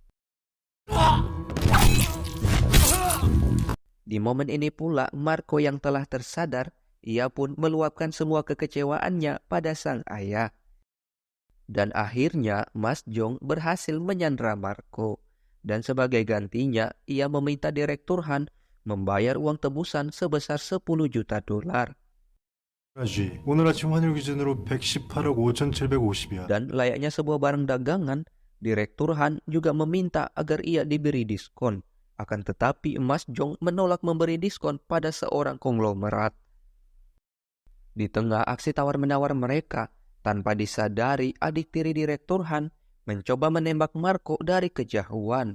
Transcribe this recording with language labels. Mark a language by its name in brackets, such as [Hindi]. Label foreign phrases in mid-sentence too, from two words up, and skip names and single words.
[Indonesian] Di momen ini pula, Marco yang telah tersadar, ia pun meluapkan semua kekecewaannya pada sang ayah. Dan akhirnya Mas Jong berhasil menyandra Marco. Dan sebagai gantinya, ia meminta Direktur Han membayar uang tebusan sebesar 10 juta dolar. [Korean] 아지, 오늘 아침 환율 기준으로 118억 5,750이야. [Indonesian] Dan layaknya sebuah barang dagangan, Direktur Han juga meminta agar ia diberi diskon. Akan tetapi Mas Jong menolak memberi diskon pada seorang konglomerat. Di tengah aksi tawar-menawar mereka, tanpa disadari adik tiri Direktur Han mencoba menembak Marco dari kejauhan.